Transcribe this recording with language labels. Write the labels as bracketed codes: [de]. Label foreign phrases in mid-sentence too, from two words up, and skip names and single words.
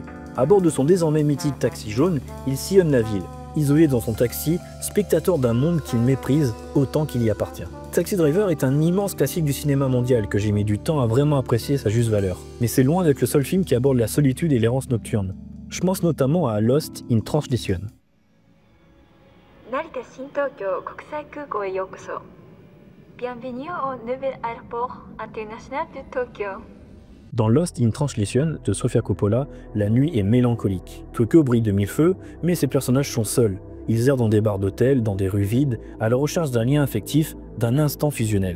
[fr] À bord de son désormais mythique taxi jaune, il sillonne la ville, isolé dans son taxi, spectateur d'un monde qu'il méprise autant qu'il y appartient. Taxi Driver est un immense classique du cinéma mondial que j'ai mis du temps à vraiment apprécier sa juste valeur. Mais c'est loin d'être le seul film qui aborde la solitude et l'errance nocturne. Je pense notamment à Lost in Translation. [ja] 成田新東京国際空港へようこそ。 [fr] Bienvenue au nouvel aéroport international de Tokyo. Dans Lost in Translation de Sofia Coppola, la nuit est mélancolique. Tokyo brille de mille feux, mais ses personnages sont seuls. Ils errent dans des bars d'hôtel, dans des rues vides, à la recherche d'un lien affectif, d'un instant fusionnel.